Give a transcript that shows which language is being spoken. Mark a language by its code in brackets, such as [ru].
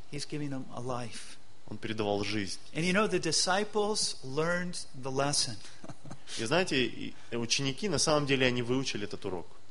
[en] He's giving them a life. [ru] Он передавал жизнь. [en] And you know, the disciples learned the lesson. [ru] И знаете, ученики на самом деле они выучили этот урок.